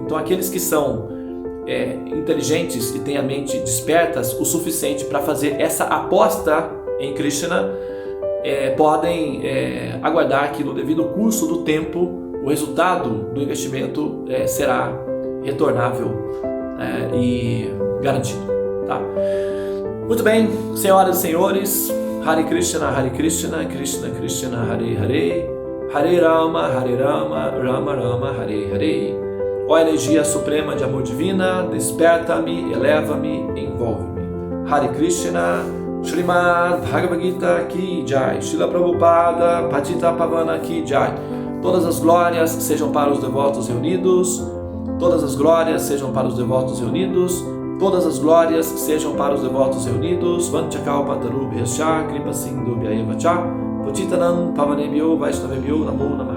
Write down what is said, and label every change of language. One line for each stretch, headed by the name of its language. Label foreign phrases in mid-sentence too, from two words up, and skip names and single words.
Portuguese: Então, aqueles que são inteligentes e têm a mente despertas o suficiente para fazer essa aposta em Krishna, podem aguardar que no devido curso do tempo o resultado do investimento será retornável e garantido, tá? Muito bem, senhoras e senhores,
Sanskrit: Hare Krishna, Krishna Krishna, Hare Hare, Hare Rama, Rama Rama, Hare Hare.
Portuguese: Ó energia suprema de amor divina, desperta-me, eleva-me, envolve-me.
Sanskrit: Hare Krishna, Srimad Bhagavad Gita Ki Jai, Srila Prabhupada Patita Pavana Ki Jai.
Portuguese: Todas as glórias sejam para os devotos reunidos, todas as glórias sejam para os devotos reunidos, todas as glórias sejam para os devotos reunidos.
Sanskrit: Vanchakalpatarubhyascha Kripa Sindhu Vyayavacha Patitanam Pavanebhyo Vaishnavebhyo Namo Namaha.